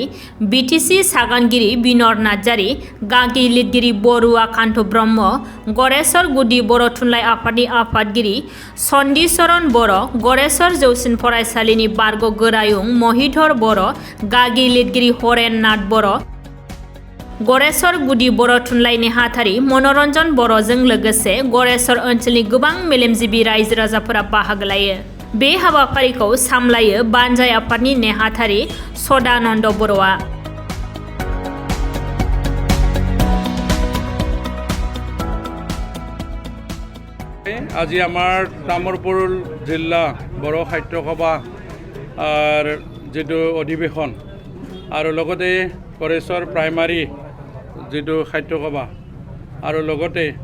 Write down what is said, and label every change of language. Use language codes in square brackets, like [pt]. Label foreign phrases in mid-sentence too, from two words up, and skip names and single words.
[brx] BTC सागानगिरि बिनर नार्जारि, गागि लिरगिरि बरुवा कान्त ब्रह्म, गरेसर गुदि बर' थुनलाइ आफादनि आफादगिरि सन्दिचरन बर', गरेसर जौसिन फरायसालिनि बारग' गोरायुं महिधर बर', गागि लिरगिरि हरेन नाथ बर', गरेसर गुदि बर' थुनलाइ नेहाथारि मनरन्जन बर'जों लोगोसे गरेसर ओनसोलनि गोबां मेलेमजिबि रायजो राजाफोरा बाहागो लायो। बे हाबाफारिखौ सामलायो बानजाय आफादनि नेहाथारि सदानन्द बर'आ। [as] আজি আমাৰ তামুলপুৰ জিলা বৰ সাহিত্য সভা যেটো অধিৱেশন আৰু লগতে गरेसर প্ৰাইমাৰী যেটো সাহিত্য সভা আৰু লগতে